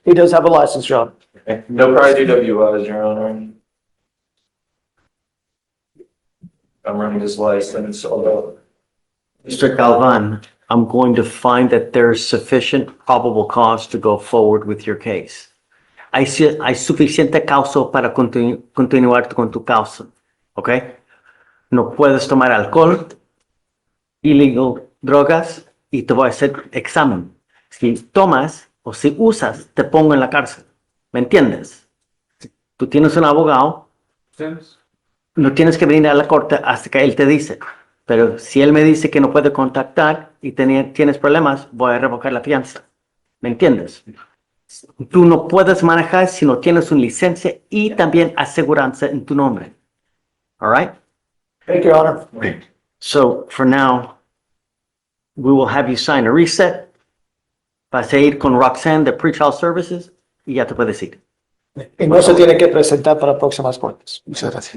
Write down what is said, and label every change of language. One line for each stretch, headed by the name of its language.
English: He does have a license, Your Honor. No prior DWIs, Your Honor. I'm running his license, although. Mr. Galvan, I'm going to find that there's sufficient probable cause to go forward with your case.
Spanish: Hay suficiente causa para continuar con tu causa, ¿ok? No puedes tomar alcohol, illegal drogas, y te voy a hacer examen. Si tomas o si usas, te pongo en la cárcel. ¿Me entiendes? Tú tienes un abogado, no tienes que venir a la corte hasta que él te dice. Pero si él me dice que no puede contactar y tienes problemas, voy a revocar la fianza. ¿Me entiendes? Tú no puedes manejar si no tienes una licencia y también aseguranza en tu nombre.
English: All right? Thank you, Your Honor. So for now, we will have you sign a reset.
Spanish: Vas a ir con Roxanne de Pretrial Services y ya te puedes ir. Y no se tiene que presentar para próximas cortes. Muchas gracias.